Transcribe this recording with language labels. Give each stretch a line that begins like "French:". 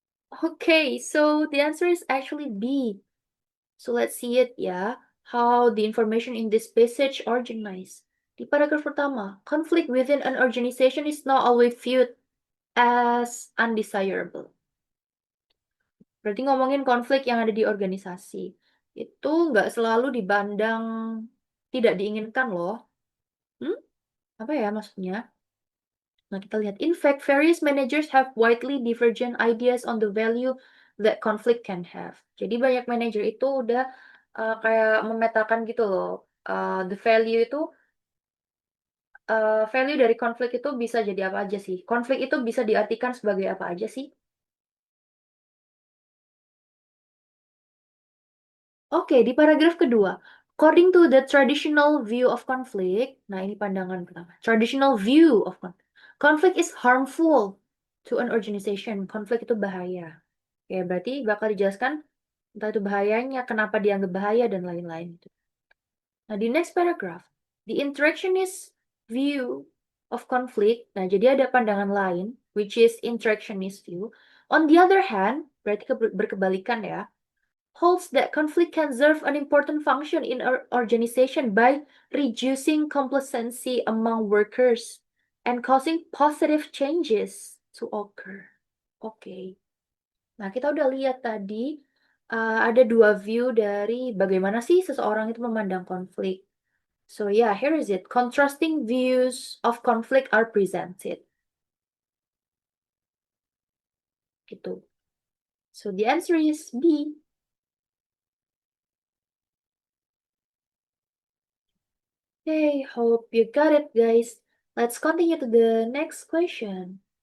English: Okay, so the answer is actually B. So let's see it ya, how the information in this passage organized.
Indonesian: Di paragraf pertama,
English: conflict within an organization is not always viewed as undesirable.
Indonesian: Berarti ngomongin konflik yang ada di organisasi. Itu nggak selalu dipandang tidak diinginkan loh. Apa ya maksudnya? Nah, kita lihat.
English: In fact, various managers have widely divergent ideas on the value that conflict can have.
Indonesian: Jadi banyak manajer itu udah kayak memetakan gitu loh. The value itu, value dari konflik itu bisa jadi apa aja sih? Konflik itu bisa diartikan sebagai apa aja sih? Oke, di paragraf kedua.
English: According to the traditional view of conflict,
Indonesian: nah ini pandangan pertama.
English: Traditional view of conflict. Conflict is harmful to an organization.
Indonesian: Konflik itu bahaya. Oke, berarti bakal dijelaskan entah itu bahayanya, kenapa dianggap bahaya, dan lain-lain. Nah, di next paragraph.
English: The interactionist view of conflict.
Indonesian: Nah, jadi ada pandangan lain,
English: which is interactionist view. On the other hand,
Indonesian: berarti berkebalikan ya,
English: holds that conflict can serve an important function in our organization by reducing complacency among workers and causing positive changes to occur.
Indonesian: Oke. Nah, kita udah lihat tadi ada dua view dari bagaimana sih seseorang itu memandang konflik.
English: So yeah, here is it. Contrasting views of conflict are presented. Gitu. So the answer is B. Okay, hope you got it, guys. Let's continue to the next question.